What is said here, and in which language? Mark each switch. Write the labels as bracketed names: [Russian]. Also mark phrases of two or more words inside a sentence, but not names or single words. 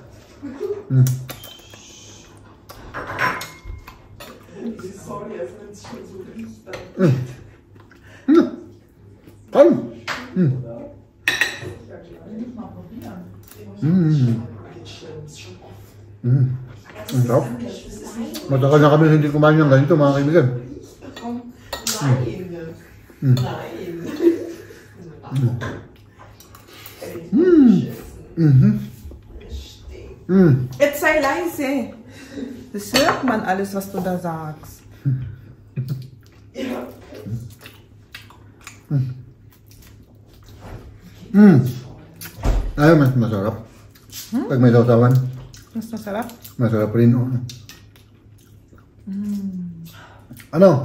[Filipino] Kain. Ang sarap. Matagal na kami hindi kumain ng ganito, mga kaibigan. [German] Jetzt sei leise. Das hört man alles, was du da sagst. [Filipino] Ay, mas masarap. Pag may sausawan, Mas masarap? masarap rin. Ano?